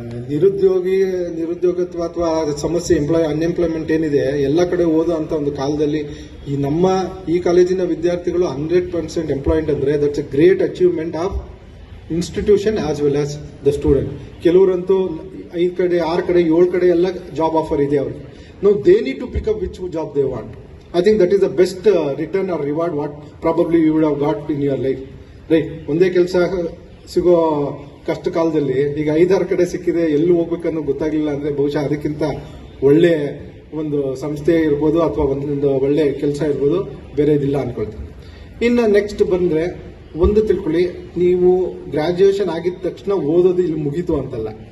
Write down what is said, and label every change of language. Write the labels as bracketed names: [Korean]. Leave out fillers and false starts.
[Kannada] ನಿರುದ್ಯೋಗತ್ವ ಅಥವಾ ಸಮಸ್ಯೆ ಅನ್ಎಂಪ್ಲಾಯ್ಮೆಂಟ್ ಏನಿದೆ ಎಲ್ಲ ಕಡೆ ಓದೋ ಅಂತ ಒಂದು ಕಾಲದಲ್ಲಿ ಈ ಕಾಲೇಜಿನ ವಿದ್ಯಾರ್ಥಿಗಳು 100% ಎಂಪ್ಲಾಯ್ಡ್ ಅಂದ್ರೆ [English] That's a great achievement of institution as well as the student. [Kannada] ಕೆಲವರಂತೂ 5 ಕಡೆ 6 ಕಡೆ 7 ಕಡೆ ಎಲ್ಲ ಜಾಬ್ ಆಫರ್ ಇದೆ ಅವ್ರಿಗೆ. [English] No they need to pick up which job they want. I think that is the best return or reward what probably you would have got in your life. [Kannada] Right, ಒಂದೇ ಕೆಲಸ ಸಿಗೋ ಕಷ್ಟ ಕಾಲದಲ್ಲಿ ಈಗ 5-6 ಕಡೆ ಸಿಕ್ಕಿದೆ, ಎಲ್ಲಿ ಹೋಗ್ಬೇಕನ್ನೋ ಗೊತ್ತಾಗ್ಲಿಲ್ಲ ಅಂದ್ರೆ ಬಹುಶಃ ಅದಕ್ಕಿಂತ ಒಳ್ಳೆ ಒಂದು ಸಂಸ್ಥೆ ಇರ್ಬೋದು ಅಥವಾ ಒಂದು ಒಳ್ಳೆ ಕೆಲಸ ಇರ್ಬೋದು, ಬೇರೆ ಇದಿಲ್ಲ ಅನ್ಕೊಳ್ತೀನಿ. ಇನ್ನು ನೆಕ್ಸ್ಟ್ ಬಂದ್ರೆ ಒಂದು ತಿಳ್ಕೊಳ್ಳಿ, ನೀವು ಗ್ರಾಜುಯೇಷನ್ ಆಗಿದ ತಕ್ಷಣ ಓದೋದು ಇಲ್ಲಿ ಮುಗೀತು ಅಂತಲ್ಲ.